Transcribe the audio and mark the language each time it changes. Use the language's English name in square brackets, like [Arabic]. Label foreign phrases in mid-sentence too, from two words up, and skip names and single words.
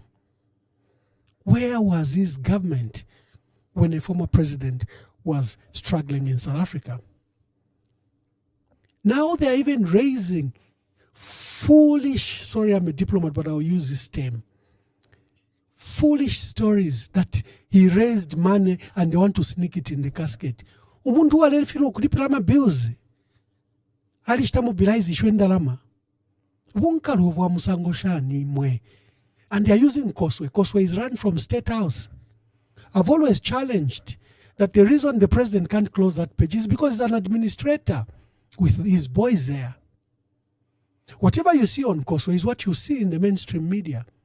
[English] Where was his government when a former president was struggling in South Africa? Now they are even raising foolish, sorry, I'm a diplomat, but I'll use this term, foolish stories that he raised money and they want to sneak it in the casket. [Bemba] Umuntu alifilo kulipila ama bills. Alishita mobilize ishwe ndalama. Wonkalu wa musango shani mwe. [English] And they are using Koswe. Koswe is run from State House. I've always challenged that the reason the president can't close that page is because he's an administrator with his boys there. Whatever you see on Koswe is what you see in the mainstream media.